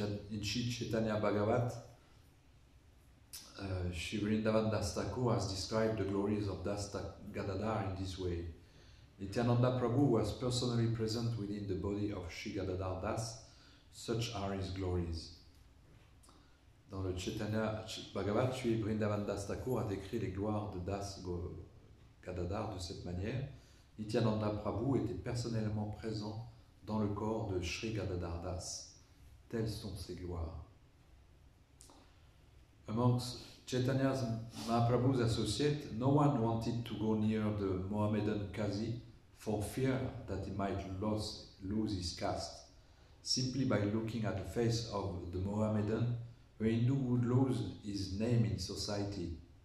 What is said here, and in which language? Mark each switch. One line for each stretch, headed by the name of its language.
English: In Sri Chaitanya Bhagavat, Shri Vrindavan Das Thakur has described the glories of Gadadhar in this way. Nityananda Prabhu was personally present within the body of Shri Gadadhar Das. Such are his glories.
French: Dans le Chaitanya Bhagavat, Shri Vrindavan Das Thakur a décrit les gloires de Das Gadadhar de cette manière. Nityananda Prabhu était personnellement présent dans le corps de Shri Gadadhar Das. Telles sont ses gloires.
English: Amongst Chaitanya Mahaprabhu's associates, no one wanted to go near the Mohammedan Qazi for fear that he might lose his caste. Simply by looking at the face of the Mohammedan, a Hindu would lose his name in society.